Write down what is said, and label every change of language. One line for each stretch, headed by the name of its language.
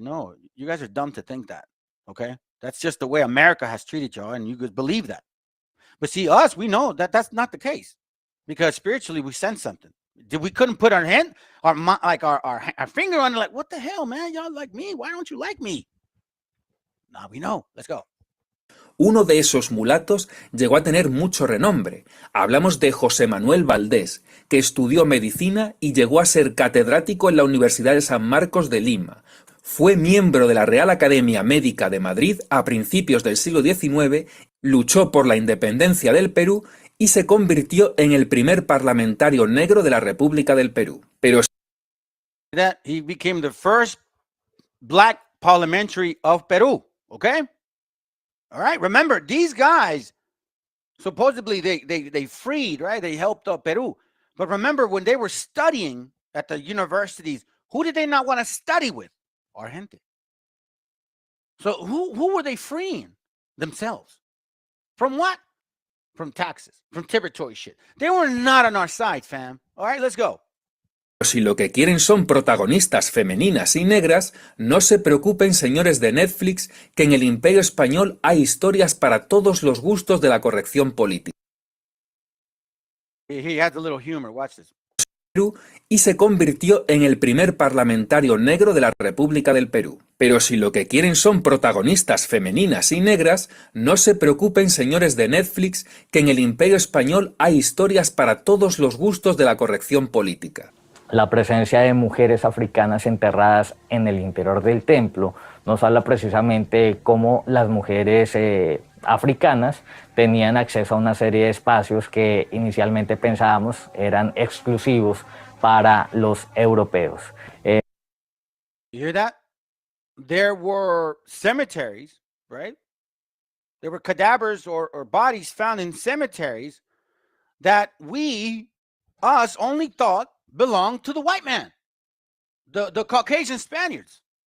English: No, you guys are dumb to think that, okay? That's just the way America has treated y'all, and you guys believe that. But see, us, we know that that's not the case, because spiritually we sense something. We couldn't put our hand, our finger on it, like, what the hell, man? Y'all like me? Why don't you like me? Now we know. Let's go.
Spanish: Uno de esos mulatos llegó a tener mucho renombre. Hablamos de José Manuel Valdés, que estudió medicina y llegó a ser catedrático en la Universidad de San Marcos de Lima. Fue miembro de la Real Academia Médica de Madrid a principios del siglo XIX, luchó por la independencia del Perú y se convirtió en el primer parlamentario negro de la República del Perú. Pero
English: that he became the first black parliamentary of Peru, okay? All right, remember, these guys, supposedly they freed, right? They helped Peru. But remember, when they were studying at the universities, who did they not want to study with? Our gente. So who were they freeing? Themselves. From what? From taxes, from territory shit. They were not on our side, fam. All right, let's go.
Spanish: Si lo que quieren son protagonistas femeninas y negras, no se preocupen, señores de Netflix, que en el Imperio Español hay historias para todos los gustos de la corrección política.
English: He has a little humor. Watch this.
Spanish: Y se convirtió en el primer parlamentario negro de la República del Perú. Pero si lo que quieren son protagonistas femeninas y negras, no se preocupen, señores de Netflix, que en el Imperio Español hay historias para todos los gustos de la corrección política. La presencia de mujeres africanas enterradas en el interior del templo nos habla precisamente de cómo las mujeres africanas tenían acceso a una serie de espacios que inicialmente pensábamos eran exclusivos para los europeos.
English: You hear that? There were cemeteries, right? There were cadavers or bodies found in cemeteries that us only thought belonged to the white man, the Caucasian Spaniards.